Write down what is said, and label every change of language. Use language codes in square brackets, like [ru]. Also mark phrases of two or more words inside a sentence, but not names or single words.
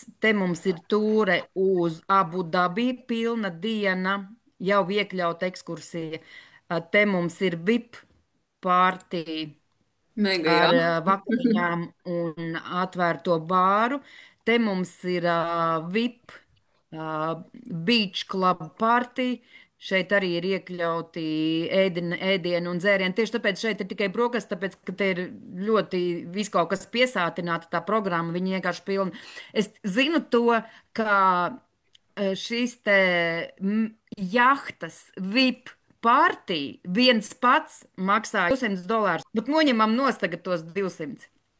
[lv] Te mums ir tūre uz Abu Dabi, pilna diena, jau iekļauta ekskursija. Te mums ir VIP pārtī Mega, ar jā. vakariņām un atvērto bāru. Te mums ir VIP, [en] beach club party. [lv] Šeit arī ir iekļauti ēdieni un dzērieni. Tieši tāpēc šeit ir tikai brokastis, tāpēc, ka te ir ļoti viss kaut kas piesātināta, tā programma, viņa vienkārši pilna. Es zinu to, ka šīs te jahtas VIP partija viens pats maksāja $200, bet noņemam nost tagad tos 200.